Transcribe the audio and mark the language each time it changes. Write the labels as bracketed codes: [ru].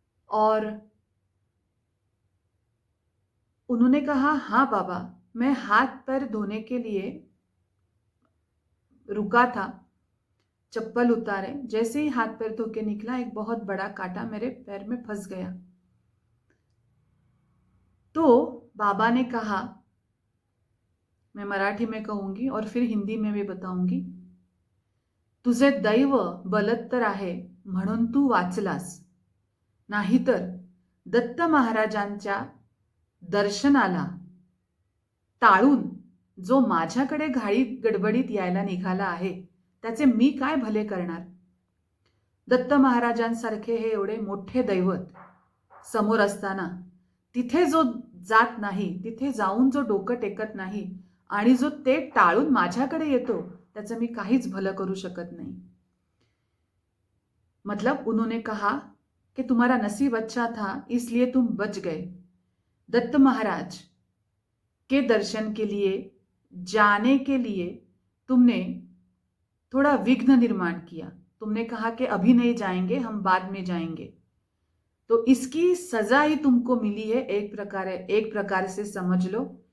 [hi] और उन्होंने कहा, हाँ बाबा, मैं हाथ पैर धोने के लिए रुका था, चप्पल उतारे, जैसे ही हाथ पैर धो के निकला एक बहुत बड़ा कांटा मेरे पैर में फंस गया। तो बाबा ने कहा, मैं मराठी में कहूंगी और फिर हिंदी में भी बताऊंगी, [mr] तुझे दैव बलत्तर आहे म्हणून तू वाचलास, नाहीतर दत्त महाराजांच्या दर्शनाला टाळून जो माझ्याकडे घाईत गडबडीत यायला निघाला आहे त्याचे मी काय भले करणार? दत्त महाराजांसारखे हे एवढे मोठे दैवत समोर असताना तिथे जो जात नाही, तिथे जाऊन जो डोकं टेकत नाही आणि जो ते टाळून माझ्याकडे येतो त्याचं मी काहीच भलं करू शकत नाही। [hi] मतलब उन्होंने कहा कि तुम्हारा नसीब अच्छा था इसलिए तुम बच गए। दत्त महाराज के दर्शन के लिए जाने के लिए तुमने थोड़ा विघ्न निर्माण किया। तुमने कहा कि अभी नहीं जाएंगे, हम बाद में जाएंगे, तो इसकी सजा ही तुमको मिली है, एक प्रकार से समझ लो।